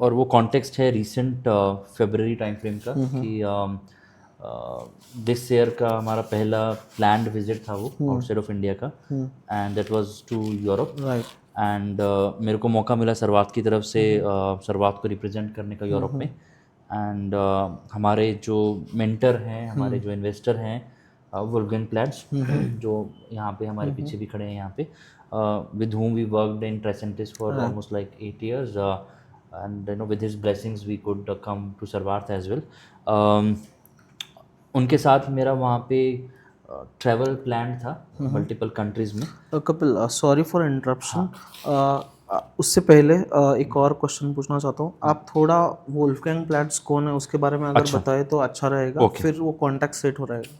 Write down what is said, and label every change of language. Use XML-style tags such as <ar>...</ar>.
<hi>और वो कॉन्टेक्स्ट है रिसेंट फेबररी टाइम फ्रेम का, कि दिस ईयर का हमारा पहला प्लान्ड विजिट था वो आउटसाइड ऑफ इंडिया का,</hi> <en>And that was to Europe. Right.</en> <hi>And मेरे को मौका मिला सर्वात की तरफ से सर्वात को रिप्रेजेंट करने का यूरोप में।</hi> <en>and</en> <hi>हमारे जो मेंटर हैं, हमारे जो इन्वेस्टर हैं, वुल्फगैंग प्लैट्स, जो यहाँ पे</hi> <en>हमारे पीछे भी खड़े हैं यहाँ पे, with whom we worked in Tresentis for almost like 8 years, and you know with his blessings we could come to Sarwarth as well.</en> <hi>उनके साथ मेरा वहाँ पे ट्रैवल प्लान था मल्टीपल कंट्रीज में।</hi> <en>Kapil, sorry for interruption.</en> <hi>उससे पहले एक और क्वेश्चन पूछना चाहता हूँ। आप थोड़ा वोल्फगैंग प्लैट्स कौन है उसके बारे में अगर बताए तो अच्छा रहेगा, फिर वो कॉन्टेक्ट सेट हो रहेगा।</hi>